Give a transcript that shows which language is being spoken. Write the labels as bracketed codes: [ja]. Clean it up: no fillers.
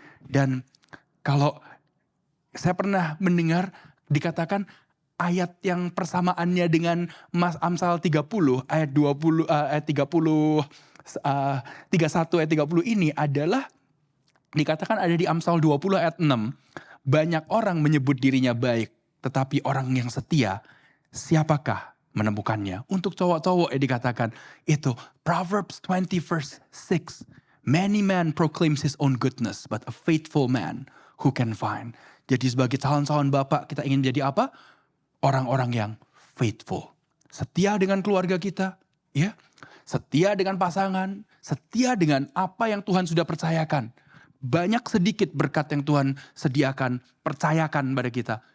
[id] Dan kalau saya pernah mendengar dikatakan ayat yang persamaannya dengan Amsal 30 ayat 20 ayat 30 31 ayat 30 ini adalah dikatakan ada di Amsal 20 ayat 6. Banyak orang menyebut dirinya baik, tetapi orang yang setia, siapakah menemukannya? Untuk cowok-cowok dikatakan itu Proverbs 20 verse 6. [en] Many man proclaims his own goodness, but a faithful man who can find. [id] Jadi sebagai calon-calon bapak kita ingin menjadi apa? Orang-orang yang faithful. Setia dengan keluarga kita, ya. Setia dengan pasangan, setia dengan apa yang Tuhan sudah percayakan. Banyak sedikit berkat yang Tuhan sediakan, percayakan pada kita.